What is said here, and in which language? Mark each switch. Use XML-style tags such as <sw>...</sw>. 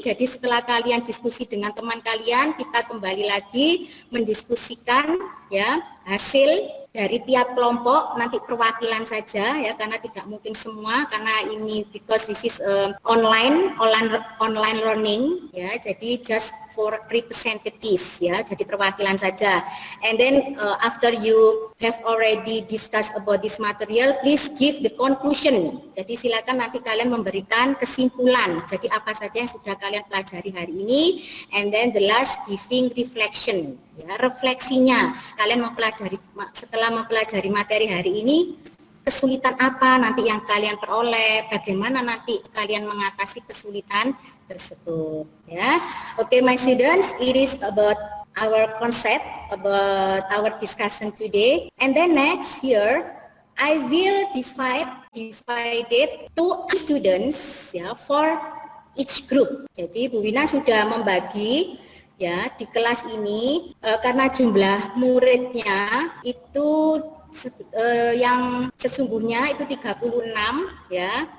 <id>Jadi setelah kalian diskusi dengan teman kalian, kita kembali lagi mendiskusikan, ya, hasil dari tiap kelompok, nanti perwakilan saja, ya, karena tidak mungkin semua, karena ini</id> <en>because this is online learning,</en> <id>ya. Jadi</id> <en>just for representative,</en> <id>ya, jadi perwakilan saja.</id> <en>And then after you have already discussed about this material, please give the conclusion.</en> <id>Jadi silakan nanti kalian memberikan kesimpulan. Jadi apa saja yang sudah kalian pelajari hari ini,</id> <en>and then the last giving reflection,</en> <id>ya, refleksinya. Kalian setelah mempelajari materi hari ini, kesulitan apa nanti yang kalian peroleh, bagaimana nanti kalian mengatasi kesulitan tersebut, ya.</id> <en>Oke, my students, it is about our concept, about our discussion today. And then next here, I will divided two students, ya, for each group.</en> <id>Jadi Bu Wina sudah membagi, ya, di kelas ini karena jumlah muridnya itu yang sesungguhnya itu 36, ya.</id>